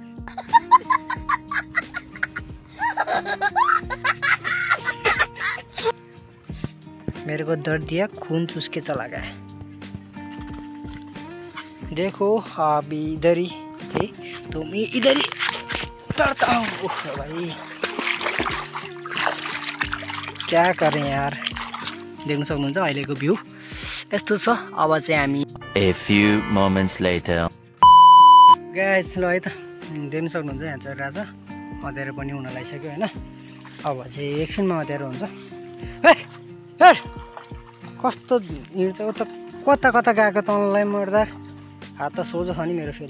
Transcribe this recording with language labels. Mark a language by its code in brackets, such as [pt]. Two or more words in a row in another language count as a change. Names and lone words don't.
[hi] मेरे को दर्द दिया, खून चूस के चला गया। देखो अभी इधर ही है तो मैं इधर ही उतरता हूँ भाई। क्या करें यार, [ne] देख्न सक्नुहुन्छ अहिलेको भ्यू यस्तो छ। अब चाहिँ हामी [en] A few moments later. [ne] गाइस ल है त देख्न सक्नुहुन्छ यहाँ चाहिँ राजा अँध्यारो पनि हुन लागिसक्यो होइन। अब चाहिँ एकछिनमा अँध्यारो हुन्छ। कस्तो हिँड्छ त, कता कता गएको त अनलाइन मर्दा। हात त सोझो छ नि मेरो फेरि।